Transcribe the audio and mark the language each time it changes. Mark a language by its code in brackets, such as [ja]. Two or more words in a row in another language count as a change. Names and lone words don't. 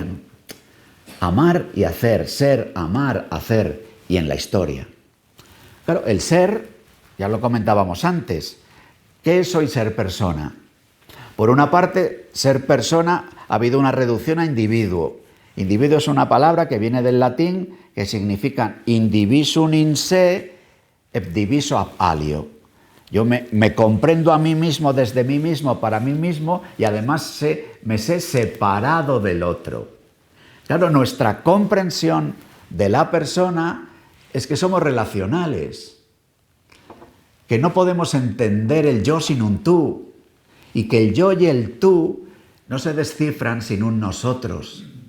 [es] Amar y hacer, ser, amar, hacer, y en la historia. Claro, el ser, ya lo comentábamos antes, ¿qué es hoy ser persona? Por una parte, ser persona ha habido una reducción a individuo. Individuo es una palabra que viene del latín, que significa [la] indivisum in se et diviso ab alio. [es] Yo me comprendo a mí mismo desde mí mismo para mí mismo y además me sé separado del otro. Claro, nuestra comprensión de la persona es que somos relacionales, que no podemos entender el yo sin un tú y que el yo y el tú no se descifran sin un nosotros.